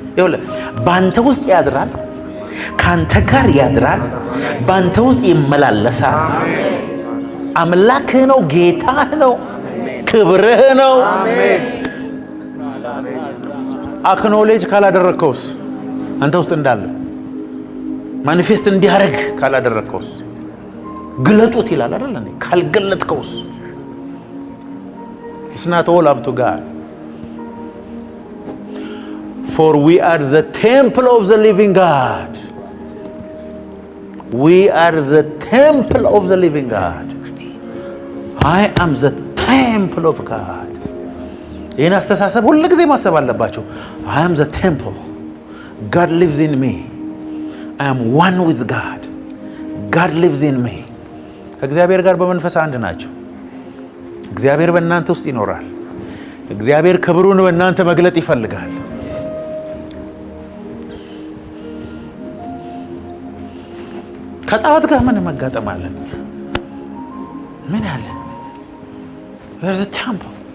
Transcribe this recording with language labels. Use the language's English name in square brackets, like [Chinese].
[Amharic] ይኸውልህ ባንተ ውስጥ ያድራል፣ ካንተ ጋር ያድራል፣ ባንተ ውስጥ ይመላለሳል። አምላክህ ነው፣ ጌታህ ነው፣ ክብርህ ነው። አክኖሌጅ ካላደረግከውስ አንተ ውስጥ እንዳለ ማኒፌስት እንዲያደርግ ካላደረግከውስ ግለጡት ይላል አይደል እንዴ? ካልገለጥከውስ [English] it's not all up to God. For we are the temple of the living God. We are the temple of the living God. I am the temple of God. [Amharic] ይህን አስተሳሰብ ሁሉ ጊዜ ማሰብ አለባቸው። [English] I am the temple. God lives in me. I am one with God. God lives in me. [Amharic] እግዚአብሔር ጋር በመንፈስ አንድ ናቸው። እግዚአብሔር በእናንተ ውስጥ ይኖራል። እግዚአብሔር ክብሩን በእናንተ መግለጥ ይፈልጋል። ከጣዖት ጋር ምን መጋጠም አለን? ምን አለ? [English] There's a temple.